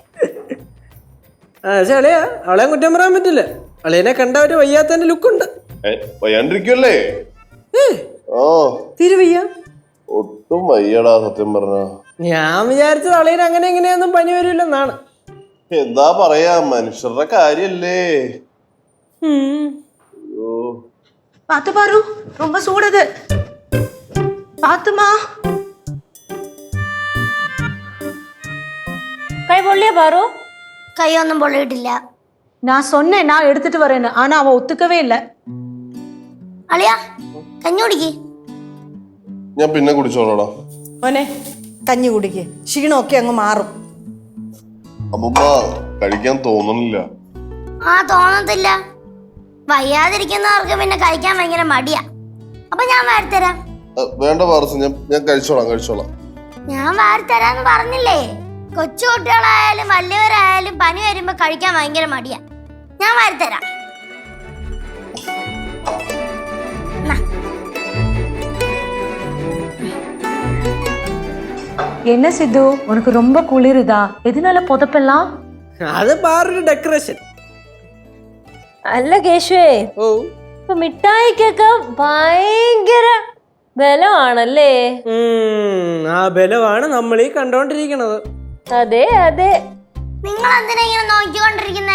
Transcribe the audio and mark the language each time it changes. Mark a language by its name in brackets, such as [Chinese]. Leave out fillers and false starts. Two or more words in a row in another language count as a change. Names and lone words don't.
[Malayalam] പക്ഷെ അളിയാ അവളെ കുറ്റം പറയാൻ പറ്റില്ല. അളിയനെ കണ്ട ഒരു വയ്യാത്തന്റെ ലുക്കുണ്ട്. വയ്യാണ്ടിരിക്കുമല്ലേ? തീരെ വയ്യ. ഒട്ടും വയ്യടാ സത്യം പറഞ്ഞ. ഞാൻ വിചാരിച്ചത് അളിയന് അങ്ങനെ എങ്ങനെയൊന്നും പനി വരില്ലെന്നാണ്. എന്താ പറയാ, മനുഷ്യരുടെ കാര്യല്ലേ. [Tamil] பாத்து பாரு, ரொம்ப சூடுது. பாத்துமா. [Malayalam] കൈ പൊള്ളിയാ പാറു? കൈയൊന്നും പൊള്ളിയിട്ടില്ല. [Tamil] நான் சொன்னேன் நான் எடுத்துட்டு வரேன்னு, ஆனா அவ ஒத்துக்கவே இல்லை. [Malayalam] അളിയാ കഞ്ഞി കുടിക്ക്. ഞാൻ പിന്നെ കുടിച്ചോളാടാ. മോനെ കഞ്ഞി കുടിക്ക്, ക്ഷീണമൊക്കെ അങ്ങ് മാറും. അമ്മമ്മ കഴിക്കാൻ തോന്നണില്ല. തോന്നത്തില്ല. വയ്യാതിരിക്കുന്നവർക്ക് പിന്നെ കഴിക്കാൻ ഭയങ്കര മടിയാ. അപ്പൊ ഞാൻ വാരിത്തരാം. വേണ്ട പാറസ്, ഞാൻ കഴിച്ചോളാം. ഞാൻ വാരിത്തരാന്ന് പറഞ്ഞില്ലേ. കൊച്ചു കുട്ടികളായാലും വലിയവരായാലും പനി വരുമ്പോ കഴിക്കാൻ ഭയങ്കര മടിയാ. ഞാൻ വാരിത്തരാം. [Tamil] என்ன சித்து, உனக்கு ரொம்ப குளிருதா? எதனால புதப்பெல்லாம்? [Malayalam] അത് പാറൊരു ഡെക്കറേഷൻ. അല്ല കേശുവേ, ഇപ്പൊ മിഠായിക്കൊക്കെ ഭയങ്കര ബലമാണല്ലേ? ആ ബലമാണ് നമ്മൾ ഈ കണ്ടോണ്ടിരിക്കണത്. അതെ അതെ. നിങ്ങൾ എന്തിനാ ഇങ്ങനെ നോക്കിക്കൊണ്ടിരിക്കുന്നേ?